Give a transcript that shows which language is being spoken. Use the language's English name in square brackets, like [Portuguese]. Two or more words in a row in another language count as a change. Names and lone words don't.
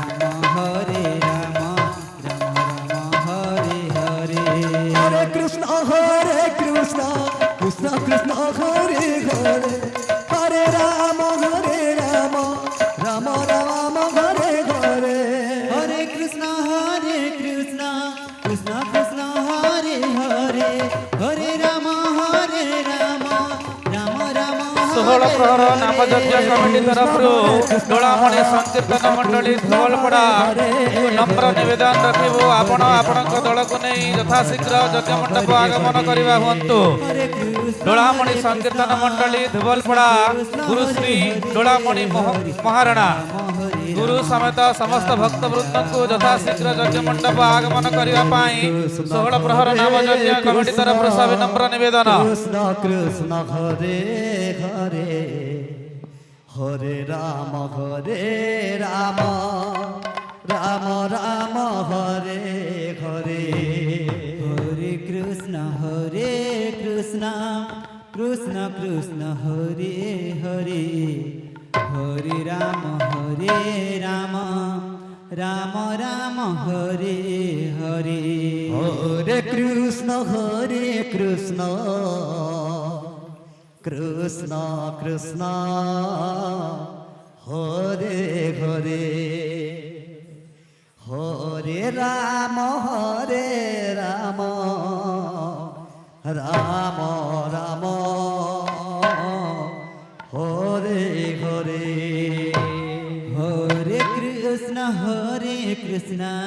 [Sanskrit] राम राम हरे हरे हरे कृष्ण कृष्ण कृष्ण हरे हरे हरे राम राम हरे हरे हरे कृष्ण कृष्ण कृष्ण हरे हरे हरे राम राम [Odia] ଷୋହଳ ପ୍ରହର ନାମଯଜ୍ଞ କମିଟି ତରଫରୁ ଡୋଳାମଣି ସଂକୀର୍ତ୍ତନ ମଣ୍ଡଳୀ ଧୋବଲପଡ଼ା ନମ୍ର ନିବେଦନ ରଖିବୁ ଆପଣ ଆପଣଙ୍କ ଦଳକୁ ନେଇ ଯଥାଶୀଘ୍ର ଯଜ୍ଞ ମଣ୍ଡପ ଆଗମନ କରିବା ହୁଅନ୍ତୁ। ଡୋଳାମଣି ସଂକୀର୍ତ୍ତନ ମଣ୍ଡଳୀ ଧୋବଲପଡ଼ା ଗୁରୁଶ୍ରୀ ଡୋଳାମଣି ମହାରଣା ଗୁରୁ ସମେତ ସମସ୍ତ ଭକ୍ତବୃନ୍ଦଙ୍କୁ ଯଥାଶୀଘ୍ର ଯଜ୍ଞ ମଣ୍ଡପ ଆଗମନ କରିବା ପାଇଁ ଷୋହଳ ପ୍ରହର ନାମଯଜ୍ଞ କମିଟି ତରଫରୁ ସବିନମ୍ର ନିବେଦନ। [Sanskrit] कृष्ण हरे हरे हरे राम राम राम हरे हरे हरे कृष्ण কৃষ্ণ কৃষ্ণ কৃষ্ণ হরে হরে হরে রাম রাম রাম হরে হরে হরে কৃষ্ণ কৃষ্ণ কৃষ্ণ হরে হরে হরে রাম রাম রাম হরে হরে হরে কৃষ্ণ কৃষ্ণ